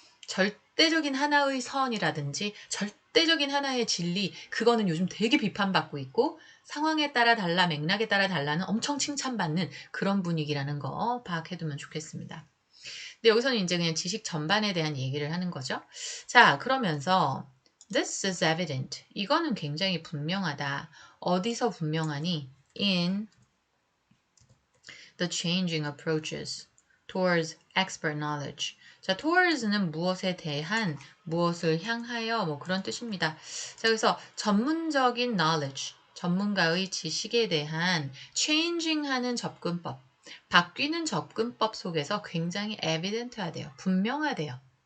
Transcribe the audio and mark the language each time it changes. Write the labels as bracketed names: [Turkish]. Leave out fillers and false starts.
[Korean] 절대적인 하나의 선이라든지 절대적인 하나의 진리, 그거는 요즘 되게 비판받고 있고 상황에 따라 달라, 맥락에 따라 달라는 엄청 칭찬받는 그런 분위기라는 거 파악해두면 좋겠습니다. 근데 여기서는 이제 그냥 지식 전반에 대한 얘기를 하는 거죠. 자, 그러면서 [English] This is evident. [Korean] 이거는 굉장히 분명하다. 어디서 분명하니? [English] In the changing approaches towards expert knowledge. [Korean] 자, towards는 무엇에 대한, 무엇을 향하여, 뭐 그런 뜻입니다. 자, 그래서 전문적인 knowledge, 전문가의 지식에 대한 changing하는 접근법, 바뀌는 접근법 속에서 굉장히 evident하대요. 분명하대요.